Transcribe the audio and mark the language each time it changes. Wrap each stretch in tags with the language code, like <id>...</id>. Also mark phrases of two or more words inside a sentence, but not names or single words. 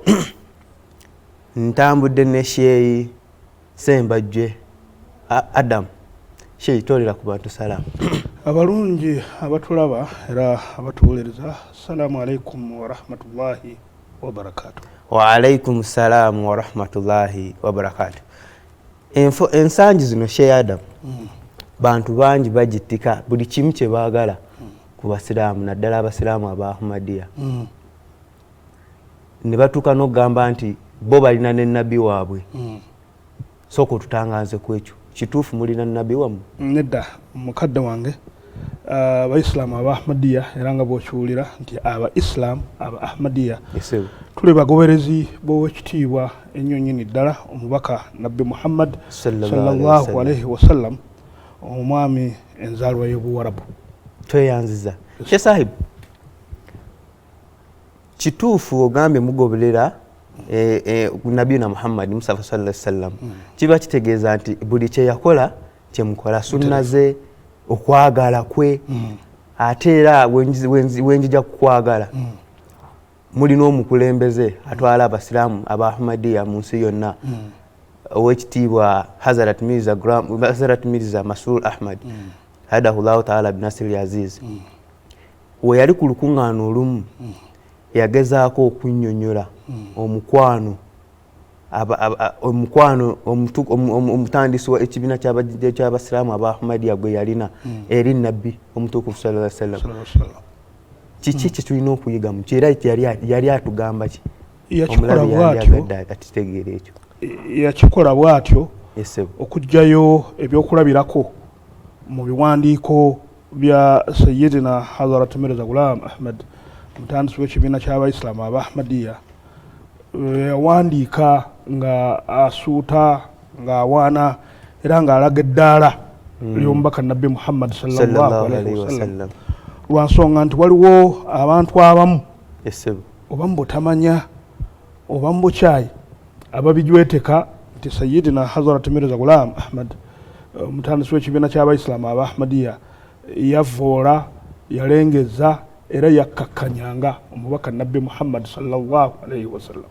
<lg>ntambudde ne Sheyi Sembajje Adam. Sheyi tolera ku bantu salamu. Abalungi abatulaba era abatuwuliriza,</lg> <ar>السلام عليكم ورحمة الله وبركاته. وعليكم السلام ورحمة الله وبركاته.</ar> <lg>Ensangi zino Sheyi Adam, bantu bangi bagittika buli kimu kye baagala ku basiraamu, naddala abasiraamu aba Ahmadiyya. Ne batuuka n'okugamba nti bo balina ne nabbi waabwe. Sooka otutangaze ku ekyo. Kituufu mulina nabbi wammwe? Nedda, mukadde wange abaisiraamu aba Ahmadiyya era nga bw'okiwulira nti abaisiraamu aba Ahmadiyya tuli bagoberezi b'owekitiibwa ennyo nnyini ddala omubaka Nabbi Muhammad</lg> <ar>صلى الله عليه وسلم,</ar> <lg>omwami enzaalwa y'Obuwarabu. Tweyanziza. Sheikh Sahib, kituufu ogambye mugoberera</lg> <ar>نبينا محمد مصطفى صلى الله عليه وسلم,</ar> <lg>kiba kitegeeza nti buli kye yakola kye mukola, sunna ze, okwagala kwe, ate era wenjija kukwagala mulina omukulembeze atwala abasiraamu aba Ahmadiyya mu nsi yonna, owekitiibwa Hazrat Mirza Masroor Ahmad</lg> <ar>أيده الله تعالى بنصره العزيز.</ar> <lg>We yali ku lukuŋŋaana olumu yagezaako okunnyonnyola omukwano omutandisi w'ekibiina ky'abasiraamu aba Ahmadiyya gwe yalina eri Nabbi omutukuvu</lg> <ar>صلى الله عليه وسلم.</ar> <lg>Kiki kye tulina okuyiga mu kyo era yali atugamba ki? Yakikola bw'atyo, atitegeera ekyo. Yakikola bw'atyo okuggyayo ebyokulabirako mu biwandiiko bya Sayyidina Hazrat Mirza Ghulam Ahmad, omutandisi w'ekibiina ky'abaisiraamu aba Ahmadiyya. Yawandiika nga asuuta, ng'awaana era ng'alaga eddaala ly'omubaka Nabbi Muhammad</lg> <ar>صلى الله عليه وسلم,</ar> <lg>lwansonga nti waliwo abantu abamu oba mbutamanya oba mbukyayi ababijweteka nti Sayyidina Hazrat Mirza Ghulam Ahmad, omutandisi w'ekibiina ky'abaisiraamu aba Ahmadiyya, yavoola, yalengeza era yakkakkanyanga omubaka Nabbi Muhammad</lg> <ar>صلى الله عليه وسلم.</ar>